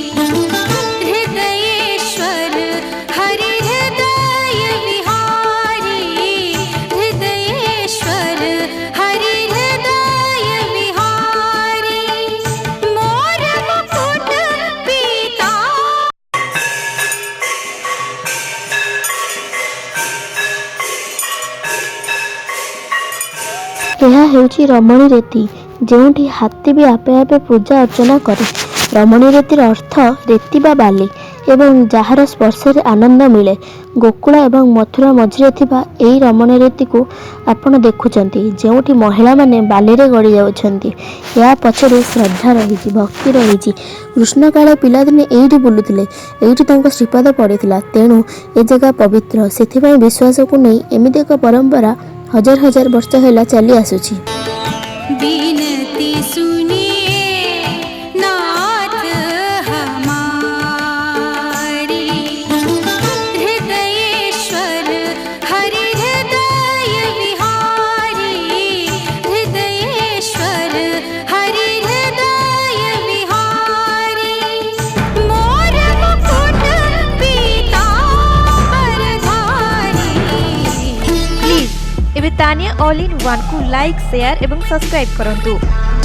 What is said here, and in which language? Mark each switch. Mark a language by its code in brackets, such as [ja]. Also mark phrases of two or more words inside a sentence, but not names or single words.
[hi] हृदयेश्वर हरि हृदय विहारी, हृदयेश्वर हरि हृदय विहारी। मोर मुकुट पीता। [or] ଏହା ହେଉଛି ରମଣୀ ରୀତି, ଯେଉଁଠି ହାତୀ ବି ଆପେ ଆପେ ପୂଜା ଅର୍ଚ୍ଚନା କରେ। ରମଣୀ ରୀତିର ଅର୍ଥ ରୀତି ବା ବାଲି, ଏବଂ ଯାହାର ସ୍ପର୍ଶରେ ଆନନ୍ଦ ମିଳେ। ଗୋକୁଳ ଏବଂ ମଥୁରା ମଝିରେ ଥିବା ଏହି ରମଣୀ ରୀତିକୁ ଆପଣ ଦେଖୁଛନ୍ତି, ଯେଉଁଠି ମହିଳାମାନେ ବାଲିରେ ଗଡ଼ି ଯାଉଛନ୍ତି। ଏହା ପଛରେ ଶ୍ରଦ୍ଧା ରହିଛି, ଭକ୍ତି ରହିଛି। କୃଷ୍ଣ କାଳେ ପିଲାଦିନେ ଏଇଠି ବୁଲୁଥିଲେ, ଏଇଠି ତାଙ୍କ ଶ୍ରୀପାଦ ପଡ଼ିଥିଲା, ତେଣୁ ଏ ଜାଗା ପବିତ୍ର। ସେଥିପାଇଁ ବିଶ୍ୱାସକୁ ନେଇ ଏମିତି ଏକ ପରମ୍ପରା ହଜାର ହଜାର ବର୍ଷ ହେଲା ଚାଲି ଆସୁଛି। [hi] बिनती सुनिए नाथ हमारी। हृदयेश्वर हरि हृदय विहारी, हृदयेश्वर हरि हृदय विहारी। मोर मुकुट पीतांबरधारी। [or] ପ୍ଲିଜ୍ ଏବେ ତାନିଆ ଅଲ୍ ଇନ୍ ୱାନ୍ କୁ [en] like share [or] ଏବଂ ସବସ୍କ୍ରାଇବ କରନ୍ତୁ।